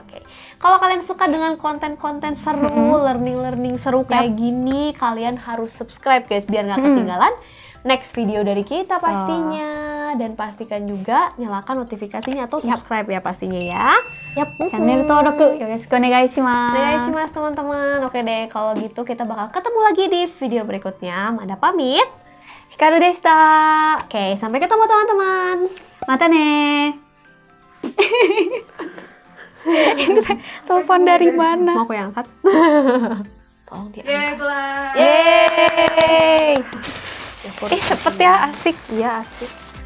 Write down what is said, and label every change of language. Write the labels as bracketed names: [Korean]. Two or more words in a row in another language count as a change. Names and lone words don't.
[Indonesian] Oke. Kalau kalian suka dengan konten-konten seru, learning seru kayak gini, kalian harus subscribe guys biar nggak ketinggalan [English] next video [Indonesian] dari kita pastinya. Dan pastikan juga nyalakan notifikasinya atau subscribe ya pastinya ya. [Japanese] チャンネル登録よろしくお願いします. [Indonesian] Onegaishimasu teman-teman. Oke deh, kalau gitu kita bakal ketemu lagi di video berikutnya. Mada pamit. [Japanese] ヒカルでした. [Indonesian] Oke, sampai ketemu teman-teman. [Japanese] またね. [Indonesian] Ini telepon dari mana? Mau aku yang angkat? Tolong diangkat. Yeay. Cepet ya, asik. Iya, asik.